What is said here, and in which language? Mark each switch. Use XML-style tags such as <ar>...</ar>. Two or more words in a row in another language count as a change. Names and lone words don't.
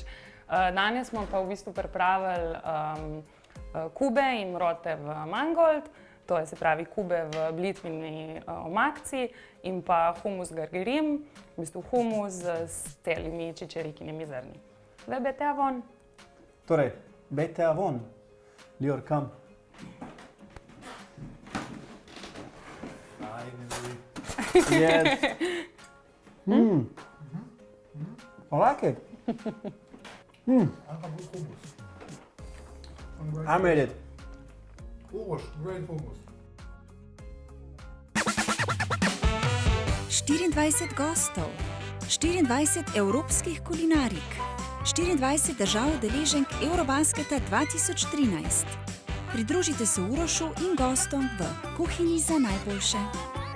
<sl>Danes smo pa v bistvu pripravili kube in mrote v mangold, to je se pravi kube v blitvini omakci in pa humus gargerim, v bistvu humus s celimi čičerikinimi zrni.</sl> <he>Zdaj bete avon. Torej, bete avon. Lior, kam?</he> <en>Yes. I like it. I made it. Hummus, great hummus.</en> <sl>24 gostov, 24 evropskih kulinarik, 24 držav udeleženk Eurobasketa 2013. Pridružite se Urošu in gostom v Kuhinji za najboljše.</sl>